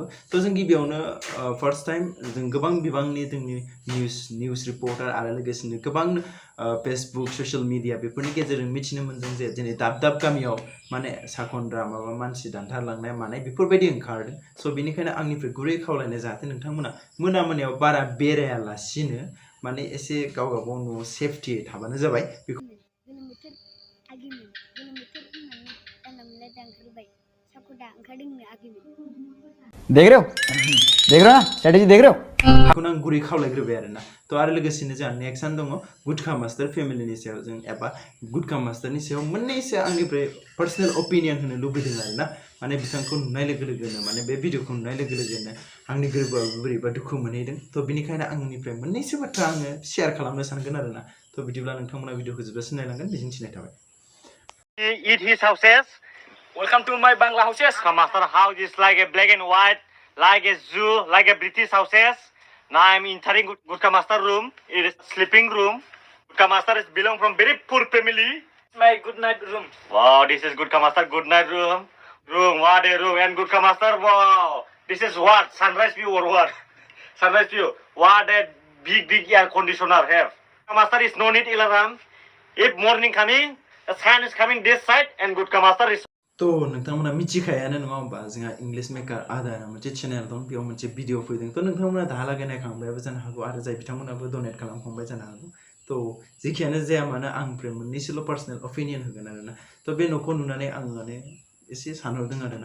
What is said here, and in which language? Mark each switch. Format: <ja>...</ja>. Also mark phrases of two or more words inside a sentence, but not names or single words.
<brx>तो जों गिबियावनो</brx> <en>first time</en> <brx>जों गोबां बिबांनि जोंनि निउस रिपर्टार आरो लोगोसेनो गोबां</brx> <en>Facebook social media</en> <brx>बेफोरनि गेजेरजों मिथिनो मोनदों जे दिनै दाब गामियाव माने साखन्द्रा माबा मानसि दानथारलांनाय मानाय बेफोरबायदि ओंखारदों। स' बेनिखायनो आंनिफ्राय गुरै खावलायनाय जाहाथे नोंथांमोना मोनायाव बारा बेरायालासिनो माने एसे गावबागाव न'आव सेफटियै थाबानो जाबाय।</brx> <hi>देख रहे हो ना स्ट्रेटेजी देख रहे हो</hi> <brx>बेखौनो आं गुरै खावलायग्रोबाय आरोना। तो आरो लोगोसेनो जोंहा नेक्स्टआनो दङ गुटका मास्टार फेमिलिनि सायाव जों एबा गुटका मास्टारनि सायाव मोननैसो आंनिफ्राय</brx> <en>personal opinion</en> <brx>होनो लुबैदों आरोना। माने बिथांखौ नुनाय लोगो लोगोनो माने बे भिडिअखौ नुनाय लोगो लोगोनो आंनि गोरबोआव बोरैबा दुखु मोनहैदों। तो बिनिखायनो आंनिफ्राय मोननैसो बाथ्रा आङो शेयार खालामनो सानगोन आरोना। तो बिदिब्ला नोंथांमोना भिडिअखौ जोबजासिम नायलांगोन मिजिंथिनाय थाबाय।</brx> <en>Eat his houses. Welcome to my Bangla houses. Master house is like a black and white, like a zoo, like a British houses. Now I'm entering Gutka master room. It is sleeping room. Gutka master is belong from very poor family. My good night room. Wow, this is Gutka master good night room. What a room. And Gutka master, wow. This is what? Sunrise view or what? Sunrise view. What a big air conditioner have. Gutka master is no need alarm. If morning coming, the sun is coming this side and Gutka master is.</en> <brx>तो नोंथांमोना मिथिखायानो नङा होमबा जोंहा इंलिश मेकार आदाना मोनसे चेनेल दं बेयाव मोनसे भिडिअ फैदों। तो नोंथांमोना दाहालागै नायखांबायबो जानो हागौ आरो जाय बिथांमोनाबो डनेट खालामखांबाय जानो हागौ। तो जेखियानो जाया मानो आंनिफ्राय मोननैसोल'</brx> <en>personal opinion</en> <brx>होगोन आरोना। तो बे न'खौ नुनानै आं माने एसे सानहरदों आरोना।</brx>